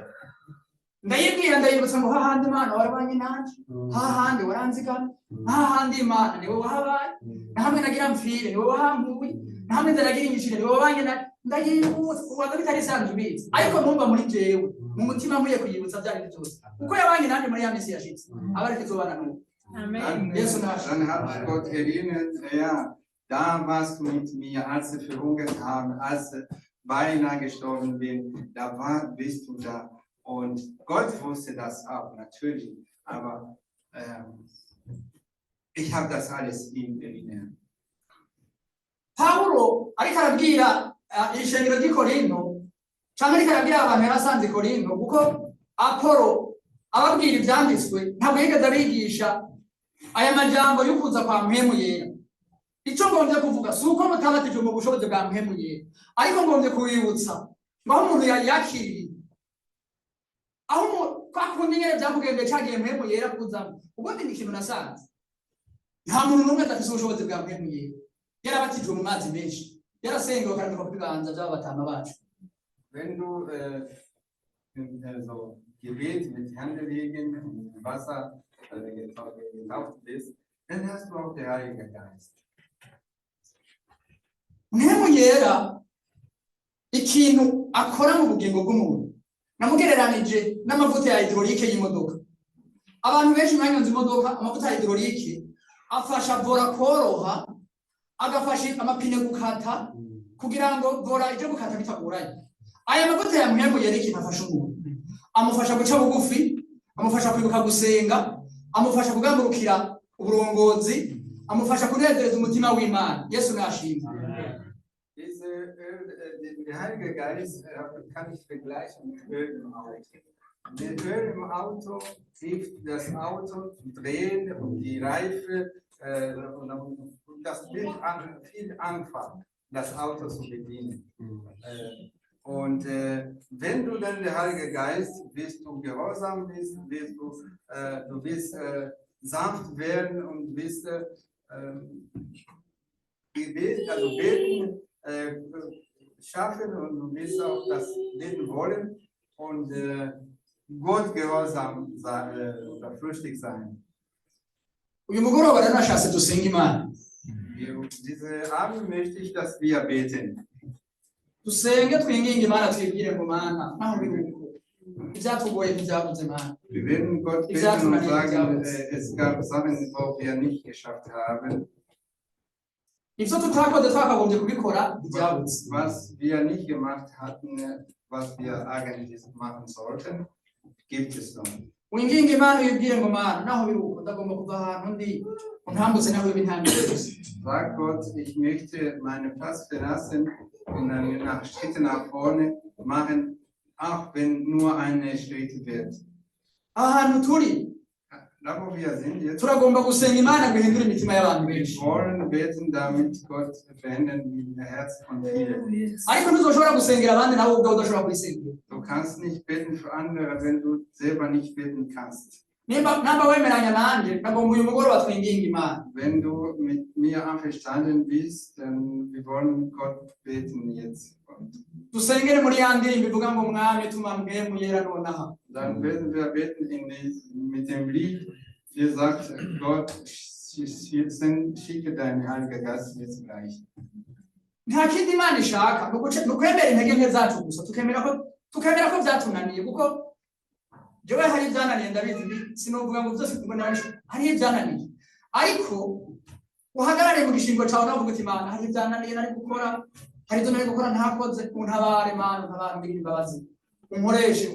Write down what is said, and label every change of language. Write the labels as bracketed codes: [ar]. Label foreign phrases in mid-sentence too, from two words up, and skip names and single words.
[rn] Ndayibwira ndayibutsa ngo hahandi Imana warabanye nanje, hahandi waranzigama, hahandi Imana niwe wahabaye, na hamwe nagira mfire niwe wahambuye, na hamwe ndaragira inyishire niwe wabanye na ndayibutsa ubaga bitari sanzwe ubizi, ariko numva muri jewe mu mutima nkwiye kuyibutsa byari byose kuko yabanye nanje muri ya misi yashitse abareke zobana n'ubu. Amen. Yesu nashimwe. [de] Dann habe ich Gott erinnert, ja, da warst du mit mir, als ich verhungert habe, als ich beinahe gestorben bin, bist du da. Und Gott wusste das auch, natürlich. Aber ich habe das alles ihm erinnert. [rn] Paulo ariko arabwira ishengero ry'i Korinto canke ariko arabwira abantu yarasanze i Korinto kuko Apolo ababwira ivyanditswe ntabwo yigeze abigisha aya majambo yo kuza kwa mpemu yera. Ico ngomvye kuvuga si uko mutabatijwe mu bushobozi bwa mpemu yera, ariko ngomvye kubibutsa ngo aho umuntu yakiriye aho kwakundi nyene vyamugendeye cagiye mpemu yera kuzamo ubundi ni ikintu nasanze nta muntu n'umwe adafise ubushobozi bwa mpemu yera. Yarabatijwe mu mazi menshi, yarasengewe akarambikwa ku biganza by'abatama bacu. [de] Wenn du so Gebet mit Händewegen im Wasser getaucht bist, dann hast du auch den Heiligen Geist. [rn] Mpemu yera ikintu akora mu bugingo bw'umuntu namugereranije n'amavuta ya hydraulique y'imodoka. Abantu benshi mwanyonze imodoka, amavuta ya hydraulique afasha vora koroha, agafasha amapine gukata kugira ngo vora ije gukata bitagoranye. Aya mavuta ya mpemu yera ikintu afasha umuntu, amufasha guca bugufi, amufasha kwibuka gusenga, amufasha kugambukira uburongozi, amufasha kunezereza umutima w'Imana. Yesu nashimwe. [de] Der Heilige Geist kann ich vergleichen mit Öl im Auto. Der Öl im Auto hilft das Auto zu drehen und die Reife und das wird viel einfacher, das Auto zu bedienen. Und wenn du dann der Heilige Geist, wirst du gehorsam bist, du wirst sanft werden und wirst beten schaffen und du wirst auch das Leben wollen und Gott gehorsam oder flüchtig sein. [rn] Uyu mugoroba rero nashatse dusenga Imana. [de] Diese Abend möchte ich, dass wir beten. [rn] Dusenge twinginge Imana twibwire ngo Mana naho biruko ivyatugoye ntibyabuze Mana. [de] Wir werden Gott beten und sagen, es gab Sachen, die wir nicht geschafft haben. [rn] Ivyo tutakoze twakagombye kubikora ntibyabuze. [de] Was wir nicht gemacht hatten, was wir eigentlich machen sollten, gibt es noch. [rn] Winginge Imana uyibwire ngo Mana naho biruko ndagomba kuva ahantu ndi untambutse naho ibintambire. [de] Sag Gott, ich möchte meinen Platz verlassen und einen Schritt nach vorne machen, auch wenn nur ein Schritt wird. [rn] Ahantu turi [de] Da wo wir sind jetzt, [rn] turagomba gusenga Imana ngo ihindure imitima y'abantu benshi. [de] wir wollen beten, damit Gott verändern die Herzen von vielen. [rn] Ariko ntuzoshobora gusengera abandi nawe ubwawe udashobora kwisengera. [de] Du kannst nicht beten für andere, wenn du selber nicht beten kannst. [rn] Namba wemeranya nanje ndagomba uyu mugoroba twinginge Imana. [de] Wenn du mit mir einverstanden bist, dann wir wollen Gott beten jetzt. [rn] Dusengere muri ya ndirimbo ivuga ngo Mwami tuma mpemu yera nonaha. [de] Dann werden wir beten mit dem Lied, hier sagt Gott, schicke deinen Heiligen Geist jetzt gleich. [rn] Nta kindi Imana ishaka nukwemera intege nke zacu gusa tukemera ko byatunaniye kuko jewe hari ibyananiye ndabizi sinovuga ngo byose ngo nawe hari ibyananiye ariko uhagarare mu gishingo cyawe navuga uti Imana hari ibyananiye nari gukora hari ibyo nari gukora ntakoze untabare Mana untabare mbiri imbabazi unkoreshe